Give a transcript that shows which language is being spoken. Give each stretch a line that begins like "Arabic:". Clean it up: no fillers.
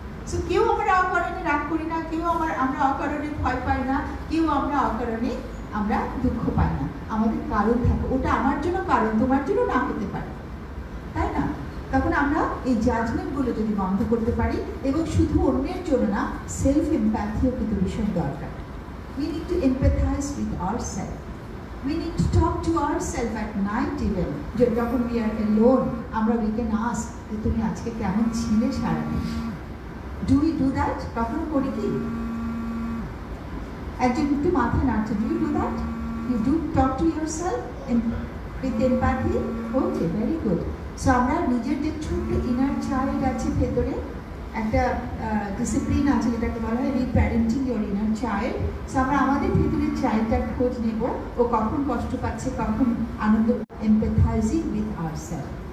Bangla: So কেউ আমরা অকারণে রাগ করি না, কেউ আমরা অকারণে ভয় পাই না, কেউ আমরা অকারণে আমরা দুঃখ পাই না। আমাদের কারণ থাকে, ওটা আমার জন্য কারণ, তোমার জন্য না হতে পারে, তাই না? তখন আমরা এই জাজমেন্টগুলো যদি বন্ধ করতে পারি, এবং শুধু অন্যের জন্য না, সেলফ এমপ্যাথিও কিন্তু ভীষণ দরকার।
English: We need to empathize with ourselves. We need to talk to ourselves at night even. যখন we are alone, we can ask
Bangla: যে তুমি আজকে কেমন ছিলে সারাদিন।
English: Do we do that?
Bangla: কখনো করি কি? একজন একটু মাথা নাড়ছে,
English: do you do that? You do talk to yourself with empathy? Okay, very good.
Bangla: So আমরা নিজের যে ছোট্ট ইনার চাইল্ড আছে ভেতরে, একটা ডিসিপ্লিন আছে যেটাকে বলা হয় রিপ্যারেন্টিং ইয়োর ইনার চাইল্ড। সো আমরা আমাদের ভিতরে চাইল্ডটার খোঁজ নেব, ও কখন কষ্ট পাচ্ছে, কখন আনন্দ,
English: Empathizing with ourself.